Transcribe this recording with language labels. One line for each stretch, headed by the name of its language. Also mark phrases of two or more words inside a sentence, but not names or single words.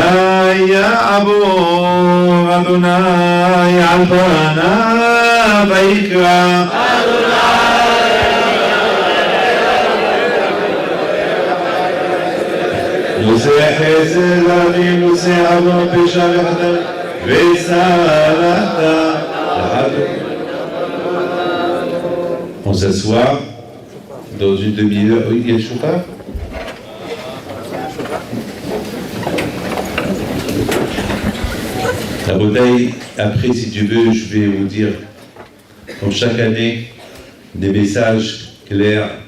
Hebrew: ויעבור אדוני על פניו ויקרא. נושא חסד רבים, נושא עוון פשע וחטא וסלחת.
French: On s'assoit dans une demi-heure. Oui, il y a le chauffard. La bouteille, après, si tu veux, je vais vous dire, comme chaque année, des messages clairs.